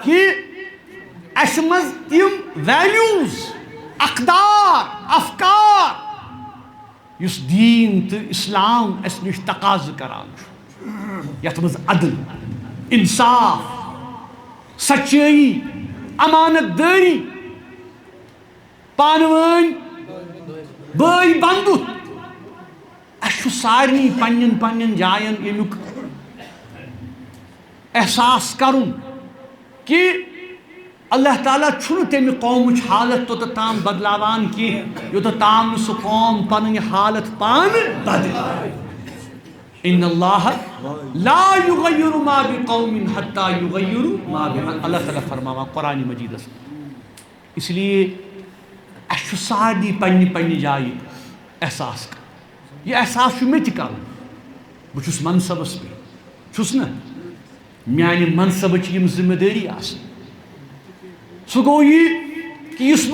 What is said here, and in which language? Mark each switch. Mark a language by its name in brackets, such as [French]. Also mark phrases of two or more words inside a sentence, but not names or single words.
[Kashmiri] کہ اَسہِ منٛز تِم ویلیوٗز اقدار افکار یُس دیٖن تہٕ اسلام اَسہِ نِش تقاضہٕ کران چھُ یتھ منٛز عدل انصاف سچٲیی امانت دٲری پانہٕ ؤنۍ بٲے بنٛدُت اَسہِ چھُ سارنٕے پننٮ۪ن پننٮ۪ن جاین ییٚمیُک احساس کرُن کہ اللہ تعالیٰ چھُنہٕ تمہِ قومٕچ حالت توٚتتھ تام بدلاوان کینٛہہ یوٚتتھ تام نہٕ سُہ قوم پنٕنۍ حالت پانہٕ بدلہِ [Arabic] ان اللہ لا یغیر ما بقوم حتی یغیروا ما بانفسہم [Kashmiri] اللہ تعالیٰ فرماوان قرآن مجیدس [Urdu] اس لیے [Kashmiri] اَسہِ چھُ سارنٕے پننہِ پننہِ جایہِ احساس کرُن یہِ احساس چھُ مےٚ تہِ کرُن بہٕ چھُس منصبس پٮ۪ٹھ چھُس نہ میانہِ منصبٕچ یِم ذمہٕ دٲری آسان سُہ گوٚو یہِ کہ یُس